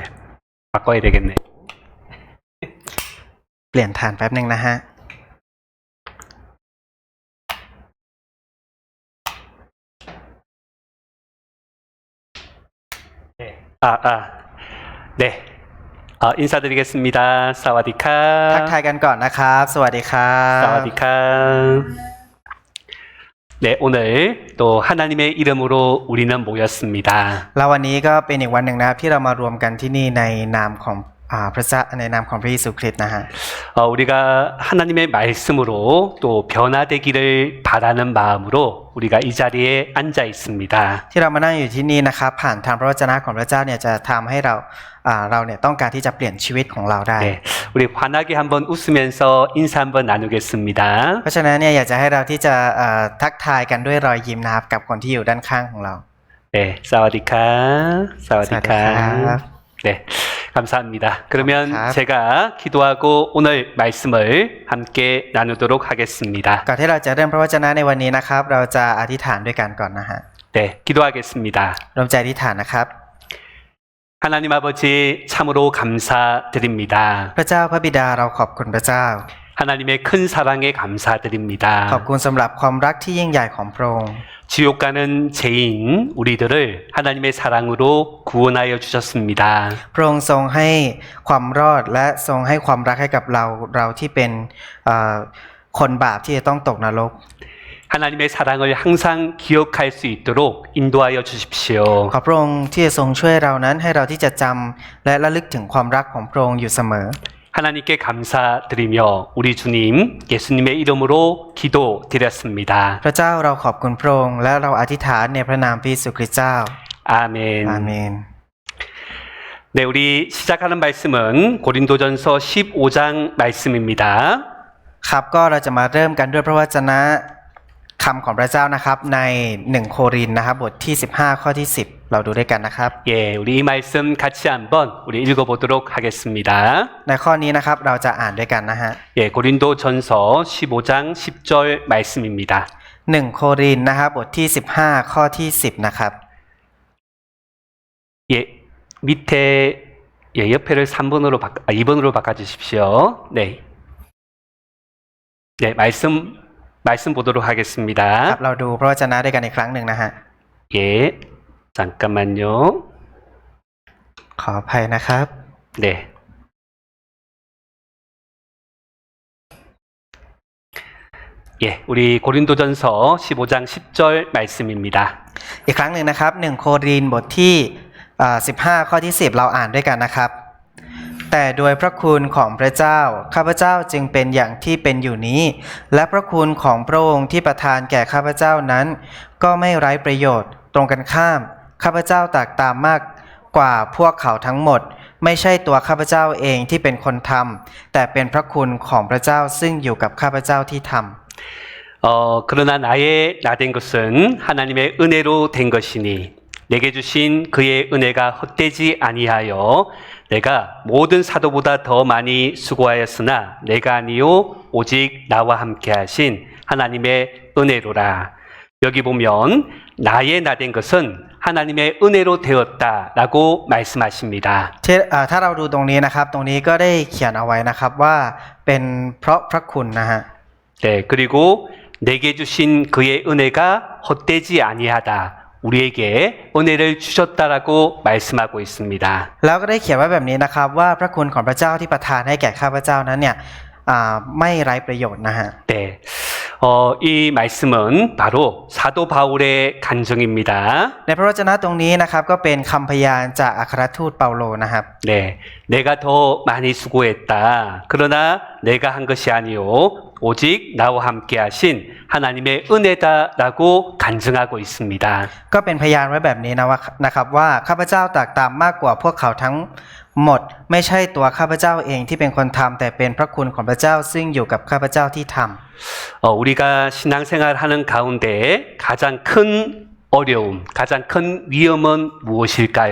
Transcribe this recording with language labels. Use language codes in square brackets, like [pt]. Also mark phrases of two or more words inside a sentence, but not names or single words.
[ko] 바꿔야 되겠네. [th] เปลี่ยนฐานแป๊บหนึ่งนะฮะ [ko] 네. 인사드리겠습니다. [th] ทัก สวัสดีค่ะ. ทายกันก่อนนะครับ สวัสดีครับ สวัสดีค่ะ. [ko] 네, 오늘 또 하나님의 이름으로 우리는 모였습니다. [th] แล้ววันนี้ก็เป็นอีกวันหนึ่งนะครับที่เรามารวมกันที่นี่ในนามของพระเจ้าในนามของพระเยซูคริสต์นะฮะ [ko] 우리가 하나님의 말씀으로 또 변화되기를 바라는 마음으로 우리가 이 자리에 앉아 있습니다. [th] ที่เรามานั่งอยู่ที่นี่นะครับผ่านทางพระวจนะของพระเจ้าเนี่ยจะทำให้เราเนี่ยต้องการที่จะเปลี่ยนชีวิตของเราได้ [ko] 네, 우리 환하게 한번 웃으면서 인사 한번 나누겠습니다. [th] เพราะฉะนั้นเนี่ยอยากจะให้เราที่จะทักทายกันด้วยรอยยิ้มนะครับกับคนที่อยู่ด้านข้างของเรา 네, สวัสดีค่ะ. สวัสดีครับ [ko] 네, 감사합니다. 그러면 감사합니다. 제가 기도하고 오늘 말씀을 함께 나누도록 하겠습니다. [th] ก่อนที่เราจะเริ่มพระวจนะในวันนี้นะครับเราจะอธิษฐานด้วยกันก่อนนะฮะ [ko] 네, 기도하겠습니다. [th] รวมใจอธิษฐานนะครับ [ko] 하나님 아버지 참으로 감사드립니다. [th] พระเจ้าพระบิดาเราขอบคุณพระเจ้า [ko] 하나님의 큰 사랑에 감사드립니다. [th] ขอบคุณสำหรับความรักที่ยิ่งใหญ่ของพระองค์ [ko] 지옥 가는 죄인 우리들을 하나님의 사랑으로 구원하여 주셨습니다. [th] พระองค์ทรงให้ความรอดและทรงให้ความรักให้กับเราที่เป็นคนบาปที่จะต้องตกนรก [ko] 하나님의 사랑을 항상 기억할 수 있도록 인도하여 주십시오. [th] ขอพระองค์ที่จะทรงช่วยเรานั้นให้เราที่จะจำและระลึกถึงความรักของพระองค์อยู่เสมอ [ko] 하나님께 감사드리며 우리 주님 예수님의 이름으로 기도드렸습니다. [th] พระเจ้าเราขอบคุณพระองค์และเราอธิษฐานในพระนามพระเยซูคริสต์เจ้า [ko] 아멘. [th] อาเมน [ko] 네, 우리 시작하는 말씀은 고린도전서 15장 말씀입니다. [th] ครับก็เราจะมาเริ่มกันด้วยพระวจนะคำของพระเจ้านะครับใน1โครินธ์นะครับบทที่15ข้อที่10เราดูด้วยกันนะครับ [ko] 예, 우리 이 말씀 같이 한번 우리 읽어보도록 하겠습니다. [th] ในข้อนี้นะครับเราจะอ่านด้วยกันนะฮะ [ko] 예, 고린도전서 15장 10절 말씀입니다. [th] 1 โครินธ์นะครับบทที่15ข้อที่10นะครับ [ko] 예, 밑에 예, 옆에를 2번으로 바꿔 주십시오. 네. 네, 말씀 보도록 [th] ครั [ko] 하겠습니다. [th] บเราดูพระวจนะด้วยกันอีกครั้งหนึ่งนะฮะ [ko] 예. 잠깐만요. [th] ขออภัยนะครับ [ko] 네. 예, 우리 고린도전서 15장 10절 말씀입니다. [th] อีกครั้งหนึ่งนะครับ1โครินธ์บทที่15ข้อที่10เราอ่านด้วยกันนะครับแต่โดยพระคุณของพระเจ้าข้าพเจ้าจึงเป็นอย่างที่เป็นอยู่นี้และพระคุณของพระองค์ที่ประทานแก่ข้าพเจ้านั้นก็ไม่ไร้ประโยชน์ตรงกันข้ามข้าพเจ้าตากตามมากกว่าพวกเขาทั้งหมดไม่ใช่ตัวข้าพเจ้าเองที่เป็นคนทำแต่เป็นพระคุณของพระเจ้าซึ่งอยู่กับข้าพเจ้าที่ทำ [ko] 그러나 나의 나된 것은 하나님의 은혜로 된 것이니 내게 주신 그의 은혜가 헛되지 아니하여 내가 모든 사도보다 더 많이 수고하였으나 내가 아니요 오직 나와 함께 하신 하나님의 은혜로라. 여기 보면 나의 나된 것은 하나님의 은혜로 되었다라고 말씀하십니다. [th] ถ้าเราดูตรงนี้นะครับตรงนี้ก็ได้เขียนเอาไว้นะครับว่าเป็นเพราะพระคุณนะฮะ [ko] 네, 그리고 내게 주신 그의 은혜가 헛되지 아니하다. 우리에게 은혜를 주셨다라고 말씀하고 있습니다. [th] แล้วก็ได้เขียนไว้แบบนี้นะครับว่าพระคุณของพระเจ้าที่ประทานให้แก่ข้าพเจ้านั้นเนี่ยไม่ไร้ประโยชน์นะฮะ [ko] 네, 이 말씀은 바로 사도 바울의 간증입니다. [th] ในพระวจนะตรงนี้นะครับก็เป็นคำพยานจากอัครทูตเปาโลนะครับ [ko] 네, 내가 더 많이 수고했다. 그러나 내가 한 것이 아니요 오직 나와 함께 하신 하나님의 은혜다라고 간증하고 있습니다. [th] ก็เป็นพยานไว้แบบนี้นะครับว่าข้าพเจ้าตากตามมากกว่าพวกเขาทั้งหมดไม่ใช่ตัวข้าพเจ้าเองที่เป็นคนทำแต่เป็นพระคุณของพระเจ้าซึ่งอยู่กับข้าพเจ้าที่ทำ [ko] 우리가 신앙생활하는 가운데 가장 큰 어려움, 가장 큰 위험은 무엇일까요?